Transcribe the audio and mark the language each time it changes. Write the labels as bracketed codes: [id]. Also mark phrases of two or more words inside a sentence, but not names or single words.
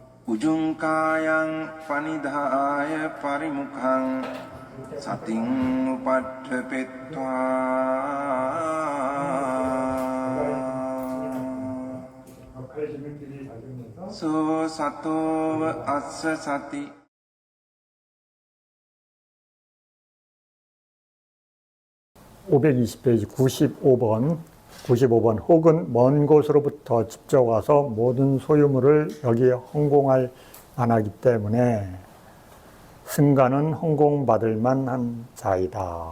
[pi] උජුංකායං පනිදාය පරිමුඛං සතින් උපට්ඨපෙත්වා සෝ සතෝව අස්ස සති [ko] 520페이지 95번 혹은 먼 곳으로부터 직접 와서 모든 소유물을 여기에 헌공할 만하기 때문에 승가는 헌공받을 만한 자이다.